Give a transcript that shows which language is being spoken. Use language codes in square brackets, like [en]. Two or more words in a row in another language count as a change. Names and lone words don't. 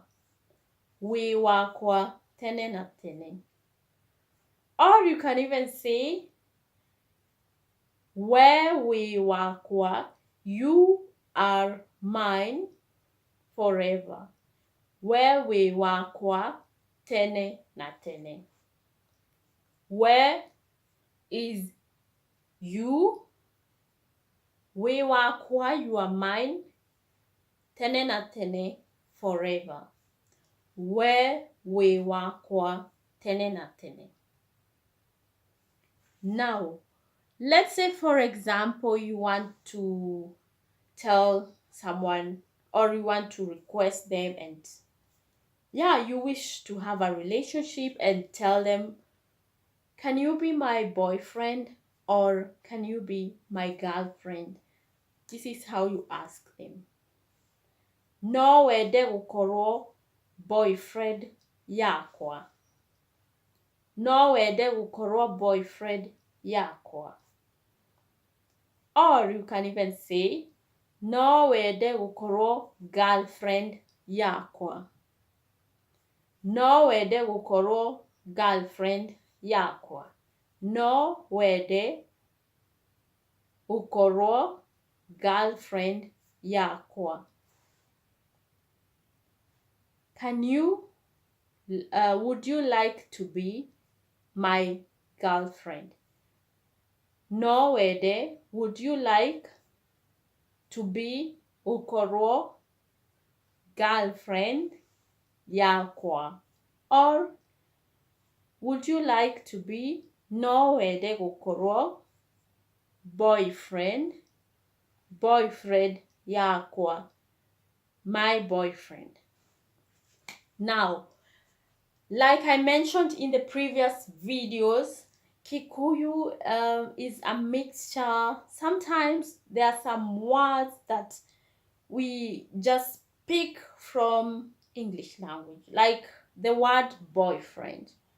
[ki] Wĩ wakwa tene na tene. [en] Or you can even say, [ki] we wĩ wakwa, [en] you are mine forever. [ki] We wĩ wakwa tene na tene. [en] Where is you? [ki] Wĩ wakwa, [en] you are mine. [ki] Tene na tene, forever. We wĩ wakwa tene na tene. [en] Now, let's say, for example, you want to tell someone or you want to request them, and you wish to have a relationship and tell them, can you be my boyfriend or can you be my girlfriend? This is how you ask them. [ki] No wende gũkorwo boyfriend yakwa. No wende gũkorwo boyfriend yakwa. Or you can even say, No wende gũkorwo girlfriend yakwa. No wende gũkorwo girlfriend yakwa. No wende gũkorwo girlfriend yakwa. [en] Would you like to be my girlfriend? [ki] No wende, [en] would you like to be [ki] gũkorwo girlfriend yakwa? [en] Or would you like to be [ki] no wende gũkorwo boyfriend yakwa, [en] my boyfriend. Now, like I mentioned in the previous videos, Kikuyu is a mixture. Sometimes there are some words that we just pick from English language, like the word boyfriend.